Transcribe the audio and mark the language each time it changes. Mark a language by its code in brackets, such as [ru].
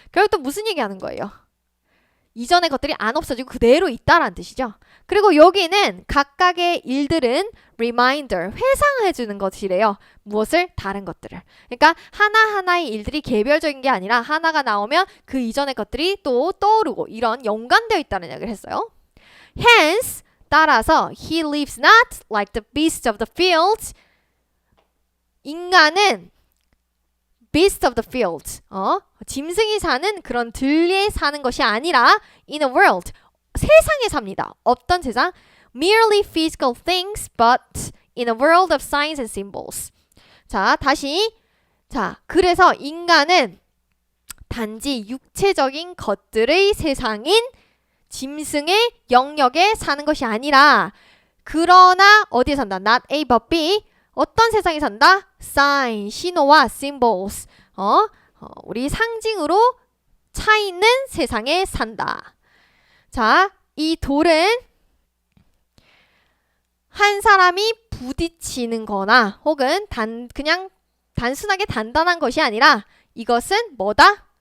[ko] 결국 또 무슨 얘기하는 거예요? 이전의 것들이 안 없어지고 그대로 있다라는 뜻이죠. 그리고 여기는 각각의 일들은 reminder, 회상해주는 것이래요. 무엇을? 다른 것들을. 그러니까 하나하나의 일들이 개별적인 게 아니라 하나가 나오면 그 이전의 것들이 또 떠오르고 이런 연관되어 있다는 이야기를 했어요. [en] Hence, [ko] 따라서 [en] he lives not like the beasts of the field. [ko] 인간은 [en] beast of the field, [ko] 짐승이 사는 그런 들에 사는 것이 아니라 in a world, 세상에 삽니다. 어떤 세상? [en] Merely physical things, but in a world of signs and symbols. [ko] 자, 다시. 자, 그래서 인간은 단지 육체적인 것들의 세상인 짐승의 영역에 사는 것이 아니라 그러나 어디에 산다? [en] Not A but B. [ko] 어떤 세상에 산다? sign, 신호와 symbols. 우리 상징으로 차 있는 세상에 산다. 자, 이 돌은 한 사람이 부딪히는 거나 혹은 그냥 단순하게 단단한 것이 아니라 이것은 뭐다?